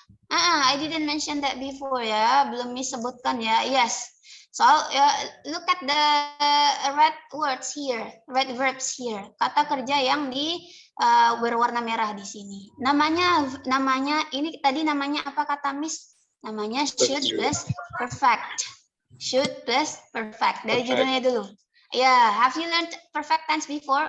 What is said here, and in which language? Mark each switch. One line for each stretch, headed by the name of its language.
English: I didn't mention that before ya.
Indonesian: Belum disebutkan ya.
English: Yes. So look at the red words here, red verbs here.
Indonesian: Kata kerja yang berwarna merah di sini. Namanya ini tadi namanya apa kata Miss? Namanya should plus perfect. Should plus perfect. Dari judulnya dulu.
English: Ya, have you learned perfect tense before?